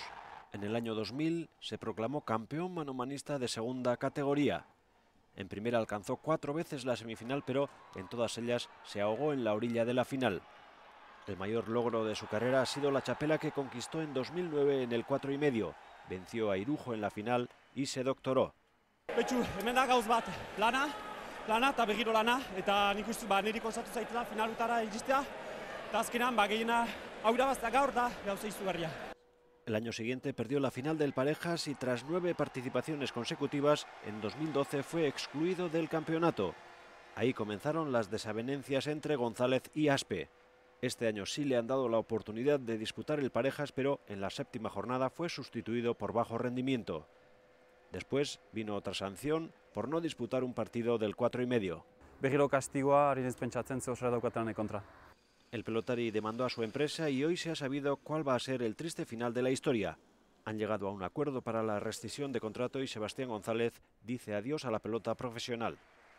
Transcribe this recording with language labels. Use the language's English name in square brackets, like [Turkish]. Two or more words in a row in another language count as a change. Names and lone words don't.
[Spanish] En el año 2000 se proclamó campeón manomanista de segunda categoría. En primera alcanzó 4 veces la semifinal, pero en todas ellas se ahogó en la orilla de la final. El mayor logro de su carrera ha sido la txapela que conquistó en 2009 en el 4,5. Venció a Irujo en la final y se doctoró. [Basque] Betxu, hemen da gauz bat, lana eta begiro lana, eta nik uste niri kostatu zaitela finalutara iristea, eta azkenan gehiena hau irabaztea gaur da gauza izugarria. [Spanish] El año siguiente perdió la final del Parejas y tras 9 participaciones consecutivas, en 2012 fue excluido del campeonato. Ahí comenzaron las desavenencias entre González y Aspe. Este año sí le han dado la oportunidad de disputar el Parejas, pero en la 7ª jornada fue sustituido por bajo rendimiento. Después vino otra sanción por no disputar un partido del 4,5. [Basque] Begiro kastigoa, ari naiz pentsatzen ze osora daukatela kontra. [Spanish] El pelotari demandó a su empresa y hoy se ha sabido cuál va a ser el triste final de la historia. Han llegado a un acuerdo para la rescisión de contrato y Sebastián González dice adiós a la pelota profesional.